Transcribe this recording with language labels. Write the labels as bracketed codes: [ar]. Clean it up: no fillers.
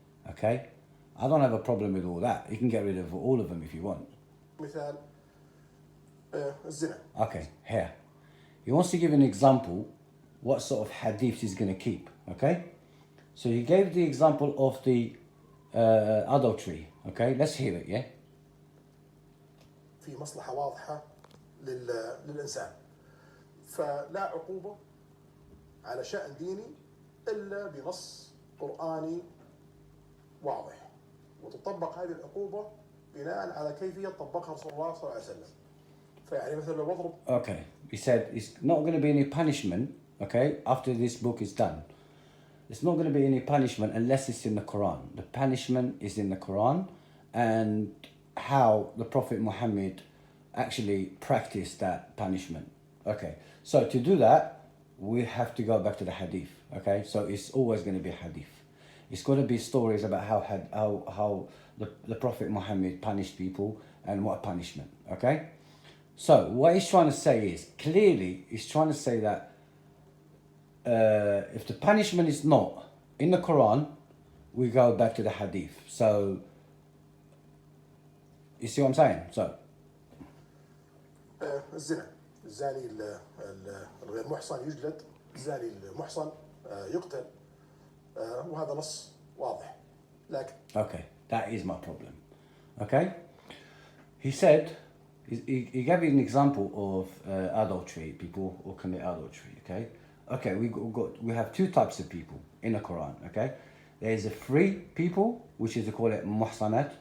[en] Okay, I don't have a problem with all that. You can get rid of all of them if you want. [ar] مثال الزنا. [en] Okay, here. He wants to give an example what sort of hadith he's going to keep. Okay, so he gave the example of the adultery. Okay, let's hear it. Yeah. [ar] في مصلحة واضحة للإنسان، فلا عقوبة على شأن ديني إلا بنص قرآني واضح، وتطبق هذه العقوبة بناء على كيفية طبقها رسول الله صلى الله عليه وسلم. فيعني مثلا لو بضرب. [en] Okay, he said it's not going to be any punishment. Okay, after this book is done, it's not going to be any punishment unless it's in the Quran. The punishment is in the Quran, and how the Prophet Muhammad actually practiced that punishment. Okay, so to do that, we have to go back to the hadith. Okay, so it's always going to be hadith. It's going to be stories about how the Prophet Muhammad punished people and what punishment. Okay, so what he's trying to say is, clearly he's trying to say that if the punishment is not in the Quran, we go back to the hadith. So you see what I'm saying? So [ar] الزنا، الزاني الغير محصن يجلد، الزاني المحصن يقتل، وهذا نص واضح. لكن [en] okay, that is my problem. Okay, he said he gave an example of adultery, people who commit adultery. Okay, we have two types of people in the Quran. Okay, there is a free people, which is, they call it muhsanat.